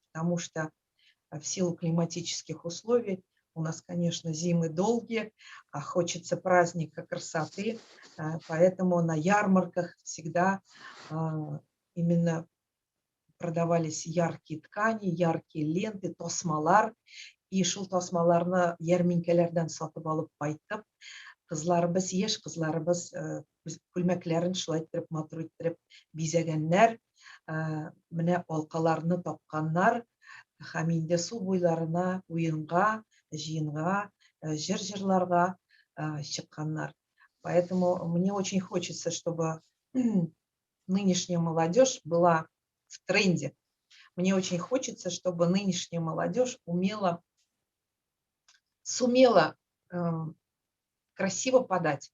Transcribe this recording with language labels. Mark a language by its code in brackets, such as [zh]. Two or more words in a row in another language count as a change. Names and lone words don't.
[ru] Потому что в силу климатических условий у нас, конечно, зимы долгие, а хочется праздника, красоты, поэтому на ярмарках всегда именно продавались яркие ткани, яркие ленты, тосмалар. [tt] И шул тосмаларны ярминкалардан сатып алып кайтып, кызларыбыз, яшь кызларыбыз күлмәкләрен шулай иттереп, матур иттереп бизәгәннәр, менә алкаларны тапканнар, һәм инде су буйларына уенга, җыенга, җыр җырларга чыкканнар. [ru] Поэтому мне очень хочется, чтобы нынешняя молодежь была в тренде. Мне очень хочется, чтобы нынешняя молодежь сумела красиво подать.